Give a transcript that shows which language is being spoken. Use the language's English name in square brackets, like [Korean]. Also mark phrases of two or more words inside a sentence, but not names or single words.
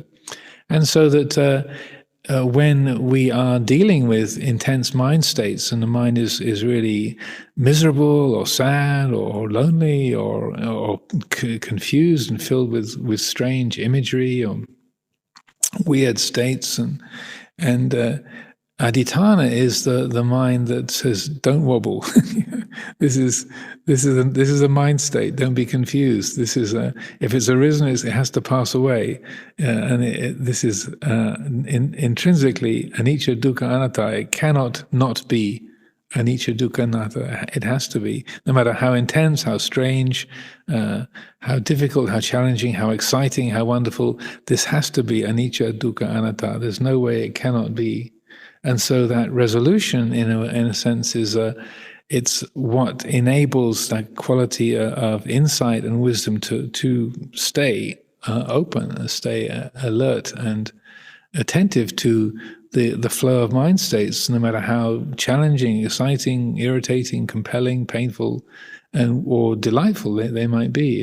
[English] And so that when we are dealing with intense mind states and the mind is really miserable or sad or lonely or confused and filled with strange imagery or weird states, and aditana is the mind that says, "Don't wobble. This is a mind state. Don't be confused. This is if it's arisen, it has to pass away, and this is intrinsically [Pali] anicca, dukkha, anatta. [English] It cannot not be [Pali] anicca, dukkha, anatta. [English] It has to be, no matter how intense, how strange, how difficult, how challenging, how exciting, how wonderful. This has to be [Pali] anicca, dukkha, anatta. [English] There's no way it cannot be." And so that resolution, in a sense, is it's what enables that quality of insight and wisdom to stay open, stay alert and attentive to the flow of mind states, no matter how challenging, exciting, irritating, compelling, painful, or delightful they might be.